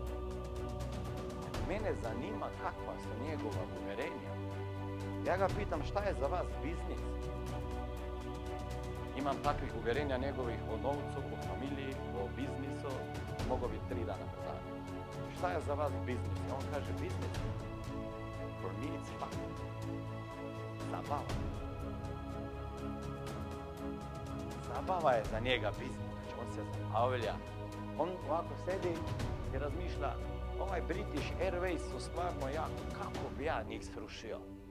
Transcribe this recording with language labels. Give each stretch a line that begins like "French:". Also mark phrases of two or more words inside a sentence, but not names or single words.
Serbian: Mene zanima kakva su njegova uvjerenja. Ja ga pitam šta je za vas biznis? Imam takvih uvjerenja njegovih o novcu, o familiji, o biznisu, mogu biti 3 dana po danu. Šta je za vas biznis? On kaže biznis.
English: For me it's fun.
Serbian: Zabava. Zabava je za njega biznis. Znači on se zabavlja. On ovako sedi i razmišlja, ovaj British Airways su stvarno jako, kako bi ja njih srušio?